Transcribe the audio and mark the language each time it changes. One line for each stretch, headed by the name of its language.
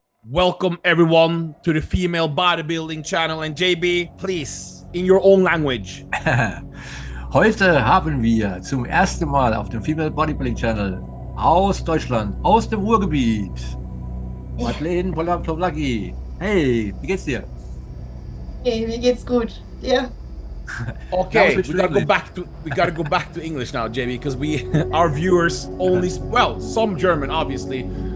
English: Welcome everyone to the Female Bodybuilding channel, and JB, please, in your own language.
German: Heute haben wir zum ersten Mal auf dem Female Bodybuilding Channel aus Deutschland, aus dem Ruhrgebiet, Leni Porwalik. Hey, wie geht's dir? Hey, mir geht's gut. Yeah.
English: Okay, we gotta go back to English now, JB, because our viewers only, well, some German, obviously.